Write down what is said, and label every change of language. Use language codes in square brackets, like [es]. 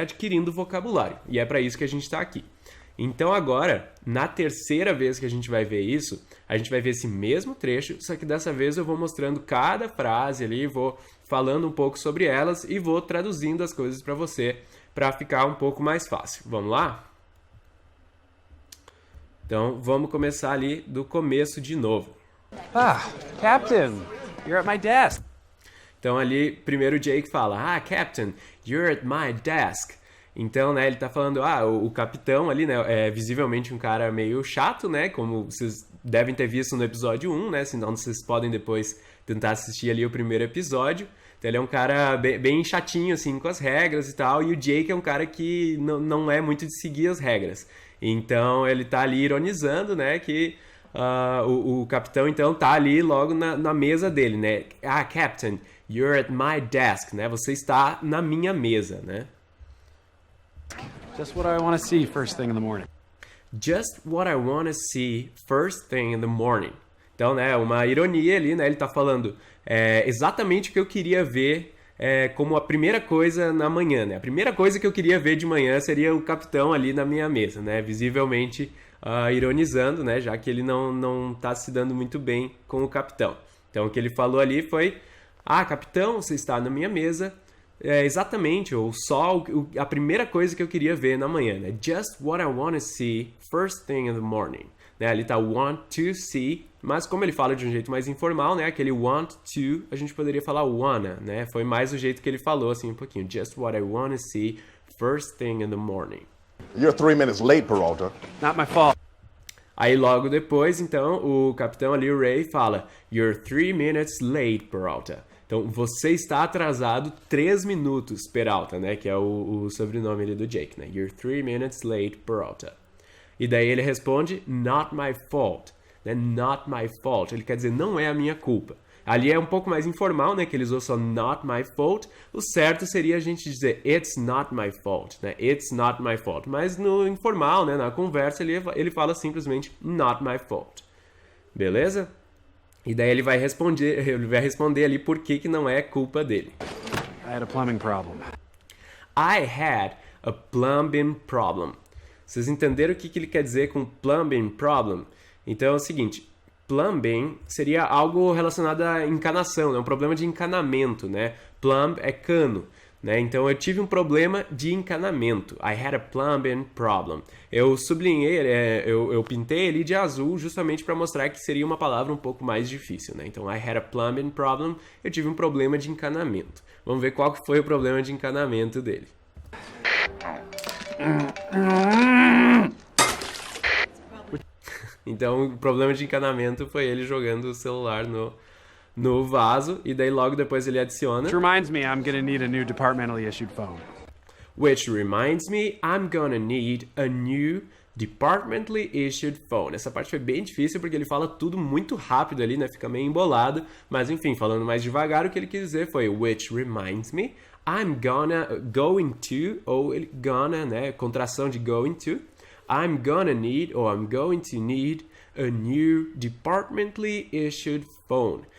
[pt] Adquirindo vocabulário. E é para isso que a gente está aqui. Então agora, na terceira vez que a gente vai ver isso, a gente vai ver esse mesmo trecho, só que dessa vez eu vou mostrando cada frase ali, vou falando um pouco sobre elas e vou traduzindo as coisas para você, para ficar um pouco mais fácil. Vamos lá? Então, vamos começar ali do começo de novo. [en] Ah, Captain, you're at my desk. [pt] Então, ali, primeiro o Jake fala, [en] Captain, you're at my desk. [pt] Então, né, ele tá falando, o capitão ali, né, é visivelmente um cara meio chato, né, como vocês devem ter visto no episódio 1, né, senão vocês podem depois tentar assistir ali o primeiro episódio. Então, ele é um cara bem chatinho, assim, com as regras e tal, e o Jake é um cara que não é muito de seguir as regras. Então, ele tá ali ironizando, né, que o capitão, então, tá ali logo na mesa dele, né. [en] Captain, you're at my desk, [pt] né, você está na minha mesa, né. [en] Just what I want to see first thing in the morning. Just what I want to see first thing in the morning. [pt] Então, né, uma ironia ali, né, ele tá falando exatamente o que eu queria ver como a primeira coisa na manhã, né? A primeira coisa que eu queria ver de manhã seria o capitão ali na minha mesa, né? Visivelmente ironizando, né? Já que ele não tá se dando muito bem com o capitão. Então, o que ele falou ali foi, capitão, você está na minha mesa, exatamente, ou só a primeira coisa que eu queria ver na manhã, né? [en] Just what I want to see first thing in the morning. [pt] Né? Ali tá [en] want to see, [pt] mas como ele fala de um jeito mais informal, né? Aquele want to, a gente poderia falar wanna, né? Foi mais o jeito que ele falou, assim, um pouquinho. [en] Just what I want to see first thing in the morning. You're 3 minutes late, Peralta. Not my fault. [pt] Aí logo depois, então, o capitão ali, o Ray, fala [en] You're 3 minutes late, Peralta. [pt] Então, você está atrasado 3 minutos, Peralta, né? Que é o sobrenome ali do Jake, né? [en] You're 3 minutes late, Peralta. [pt] E daí ele responde, [en] not my fault. Né? Not my fault. [pt] Ele quer dizer, não é a minha culpa. Ali é um pouco mais informal, né? Que ele usou só [en] not my fault. [pt] O certo seria a gente dizer, [en] it's not my fault. [pt] Né? [en] It's not my fault. [pt] Mas no informal, né? Na conversa, ele fala simplesmente, [en] not my fault. [pt] Beleza? E daí ele vai responder ali por que não é culpa dele. [en] I had a plumbing problem. I had a plumbing problem. [pt] Vocês entenderam o que ele quer dizer com plumbing problem? Então é o seguinte, plumbing seria algo relacionado à encanação, né? Um problema de encanamento, né? Plumb é cano, né? Então eu tive um problema de encanamento. [en] I had a plumbing problem. [pt] Eu sublinhei, eu pintei ele de azul justamente para mostrar que seria uma palavra um pouco mais difícil, né? Então [en] I had a plumbing problem, [pt] eu tive um problema de encanamento. Vamos ver qual que foi o problema de encanamento dele. Então, o problema de encanamento foi ele jogando o celular no vaso, e daí logo depois ele adiciona... [en] Which reminds me, I'm gonna need a new departmentally issued phone. Which reminds me, I'm gonna need a new departmentally issued phone. [pt] Essa parte foi bem difícil porque ele fala tudo muito rápido ali, né? Fica meio embolado, mas enfim, falando mais devagar, o que ele quis dizer foi [en] which reminds me, I'm going to, [pt] ou ele gonna, né? Contração de going to. [en] I'm gonna need, ou I'm going to need, a new departmentally issued phone.